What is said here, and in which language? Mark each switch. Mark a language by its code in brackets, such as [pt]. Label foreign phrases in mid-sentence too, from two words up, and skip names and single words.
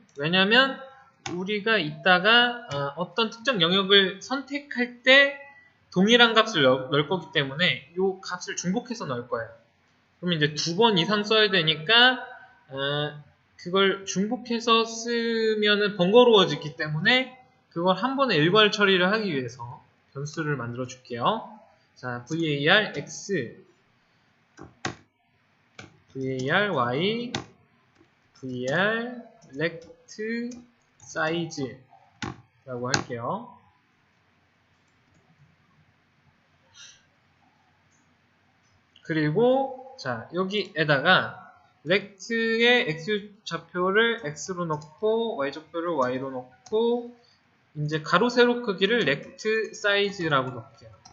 [ko] 왜냐면 우리가 이따가 어떤 특정 영역을 선택할 때 동일한 값을 넣을 거기 때문에 이 값을 중복해서 넣을 거예요. 그럼 이제 2번 이상 써야 되니까 그걸 중복해서 쓰면은 번거로워지기 때문에 그걸 한 번에 일괄 처리를 하기 위해서 변수를 만들어 줄게요. 자, [en] var x, var y, var lect size [ko] 라고 할게요. 그리고 자, 여기에다가 lect의 x 좌표를 x로 넣고 y 좌표를 y로 넣고 이제 가로 세로 크기를 [en] lect size [ko] 라고 넣을게요.